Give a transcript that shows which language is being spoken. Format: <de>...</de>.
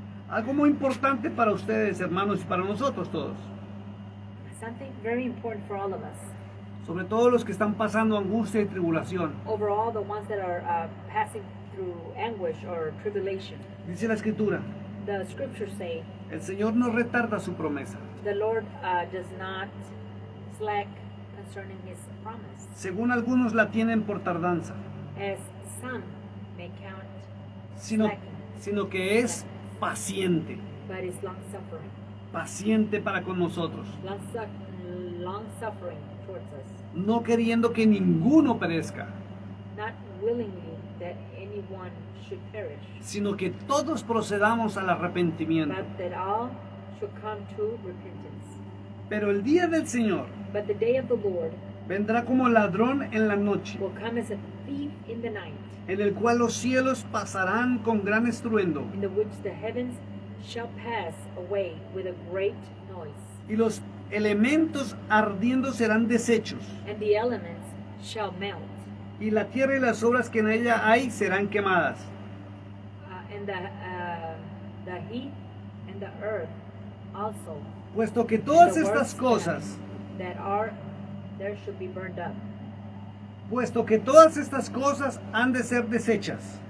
<es>Algo muy importante para ustedes, hermanos, y para nosotros todos.</es> <en>Something very important for all of us.</en> <es>Sobre todo los que están pasando angustia y tribulación.</es> <en>Over all the ones that are passing through anguish or tribulation.</en> <es>Dice la Escritura,</es> <en>The scriptures say,</en> <es>el Señor no retarda su promesa,</es> <en>the Lord does not slack concerning his promise,</en> <es>según algunos la tienen por tardanza,</es> <en>as some may count</en> <es>sino,</es> <en>slacking,</en> <es>sino que es paciente,</es> <en>but is long-suffering.</en> <es>paciente para con nosotros,</es> <en>Long-suffering towards us,</en> <es>no queriendo que ninguno perezca,</es> <en>not willingly that anyone should perish,</en> <es>sino que todos procedamos al arrepentimiento.</es> <en>but that all should come to repentance.</en> <es>Pero el día del Señor</es> <en>But the day of the Lord</en> <es>vendrá como ladrón en la noche,</es> <en>will come as a thief in the night,</en> <es>en el cual los cielos pasarán con gran estruendo,</es> <en>in the which the heavens shall pass away with a great noise,</en> <es>y los elementos ardiendo serán deshechos,</es> <en>and the elements shall melt,</en> <es>y la tierra y las obras que en ella hay serán quemadas.</es> <en>and and the heat and the earth also,</en> <es>puesto que</es> <en>and</en> <es>todas</es> <en>the</en> <es>estas cosas,</es> <en>that are there should be burned up.</en> <es>puesto que todas estas cosas han de ser desechas.</es>